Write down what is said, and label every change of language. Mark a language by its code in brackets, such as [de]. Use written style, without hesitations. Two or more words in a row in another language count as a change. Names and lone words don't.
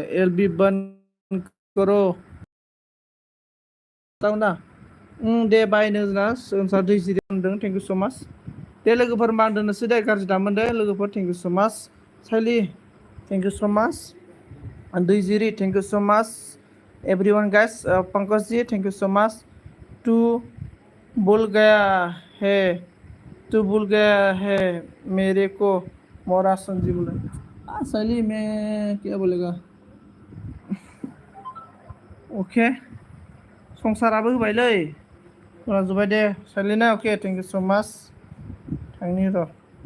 [hi] एलबी बंद करो बताओ ना। [brx] दे बाय नोंना सोंसार दै जिरि मोनदों, [en] thank you so much. [brx] दे लोगोफोर मा दोननोसै दे, गाज्रि दा मोनदो लोगोफोर, [en] thank you so much. [brx] साइली [en] thank you so much. [brx] दै जिरि [en] thank you so much. everyone guys, पंकज जी thank you so much. [hi] टू भूल गया है, तू भूल गया है मेरे को, मोरा संजी बोले। साइली मैं क्या बोलेगा। [brx] अके संसाराबो होबायलै, जोब्बाय दे साइलिना। अके [en] thank you so much. [brx] थांनि र'